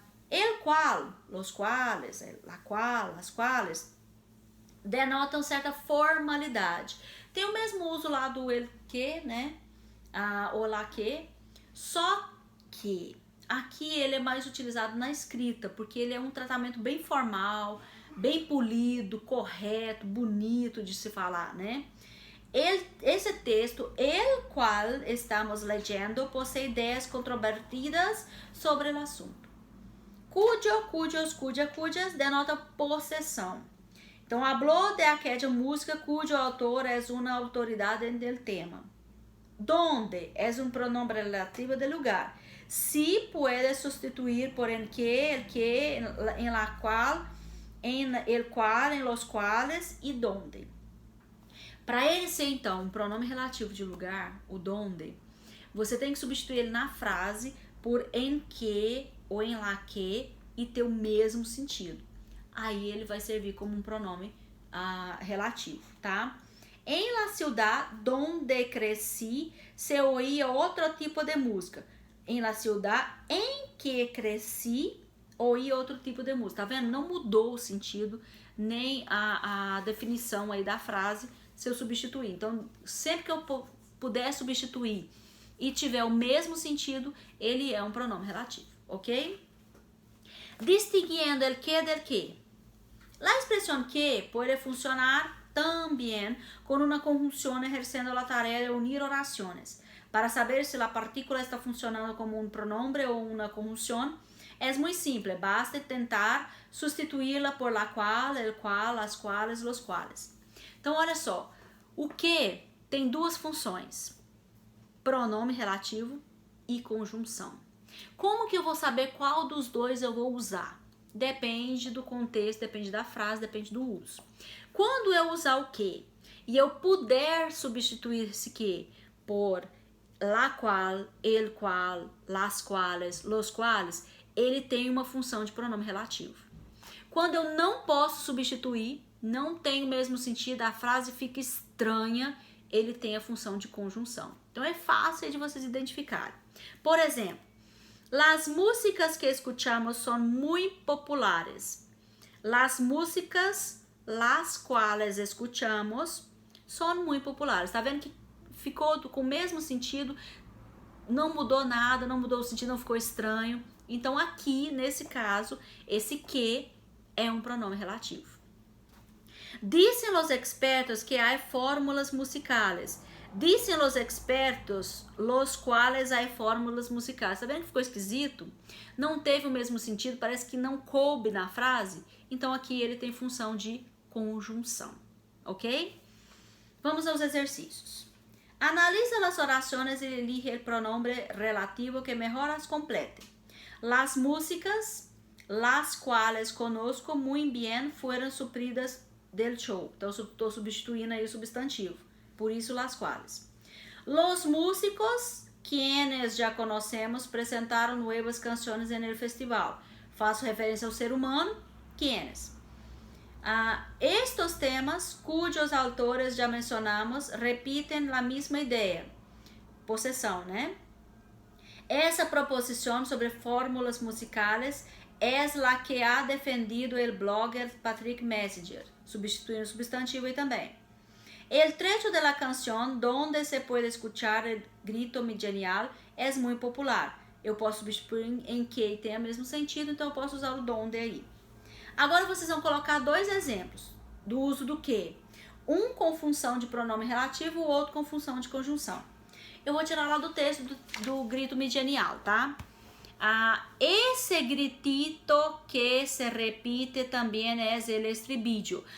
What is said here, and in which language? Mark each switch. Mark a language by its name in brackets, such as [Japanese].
[Spanish] El cual, los cuales, la cual, las cuales, [Portuguese] denotam certa formalidade. Tem o mesmo uso lá do el que, né? Ou la que, só que aqui ele é mais utilizado na escrita, porque ele é um tratamento bem formal, bem polido, correto, bonito de se falar, né? Esse texto, [Spanish] el qual estamos leyendo, [Portuguese] possui ideias controvertidas sobre o assunto. Cujo, cujos, cuja, cujas denota possessão. [Spanish] Então, habló de aquella música cujo autor [Portuguese] é uma autoridade [Spanish] del tema. [Portuguese] Donde é um pronome relativo de lugar. [Spanish] Si puede sustituir por el que, en la cual, en el cual, en los cuales e donde. [Portuguese] Para ele ser, então, um pronome relativo de lugar, o donde, você tem que substituir ele na frase por em que ou em lá que e ter o mesmo sentido. Aí ele vai servir como um pronome relativo, tá? [Spanish] Em la ciudad donde cresci, se oía outro tipo de música. Em la ciudad em que cresci, oía outro tipo de música. [Portuguese] Tá vendo? Não mudou o sentido, nem a definição aí da frase, se eu substituir. Então, sempre que eu puder substituir e tiver o mesmo sentido, ele é um pronome relativo, ok? [Spanish] Distinguiendo el que del que. La expresión que puede funcionar también con una conjunción ejerciendo la tarea de unir oraciones. Para saber si la partícula está funcionando como un pronombre o una conjunción, es muy simple, basta tentar sustituirla por la cual, el cual, las cuales, los cuales. [Portuguese] Então, olha só, o que tem duas funções, pronome relativo e conjunção. Como que eu vou saber qual dos dois eu vou usar? Depende do contexto, depende da frase, depende do uso. Quando eu usar o que e eu puder substituir esse que por la cual, el cual, las cuales, los cuales, ele tem uma função de pronome relativo. Quando eu não posso substituir, não tem o mesmo sentido, a frase fica estranha, ele tem a função de conjunção. Então é fácil de vocês identificarem. Por exemplo, [Spanish] las músicas que escuchamos son muy populares. Las músicas las cuales escuchamos son muy populares. [Portuguese] Tá vendo que ficou com o mesmo sentido, não mudou nada, não mudou o sentido, não ficou estranho. Então aqui, nesse caso, esse que é um pronome relativo. [Spanish] Dicen los expertos que hay fórmulas musicales. Dicen los expertos, los cuales hay fórmulas musicais. [Portuguese] Tá vendo que ficou esquisito? Não teve o mesmo sentido, parece que não coube na frase. Então aqui ele tem função de conjunção, ok? Vamos aos exercícios. [Spanish] Analiza las oraciones y elige el pronombre relativo que mejor las complete. Las músicas, las cuales conozco muy bien, fueron supridas del show. [Portuguese] Então, estou substituindo aí o substantivo. Por isso, las cuales. [Spanish] Los músicos, quienes já conocemos, presentaram nuevas canções en el festival. [Portuguese] faço referência ao ser humano, quienes. Estos temas, cujos autores já mencionamos, repetem a mesma ideia, possessão, né? Essa proposição sobre fórmulas musicales é [Spanish] la que ha defendido [Portuguese] o blogger Patrick Messenger, substituindo o substantivo aí também. [Spanish] El trecho de la canción donde se puede escuchar el grito genial [Portuguese] é muito popular. Eu posso substituir em que tem o mesmo sentido, então eu posso usar o donde aí. Agora vocês vão colocar dois exemplos do uso do que. Um com função de pronome relativo, o outro com função de conjunção. Eu vou tirar lá do texto do grito genial, tá? Esse [Spanish] gritito que se repite [Portuguese] também é el estribillo.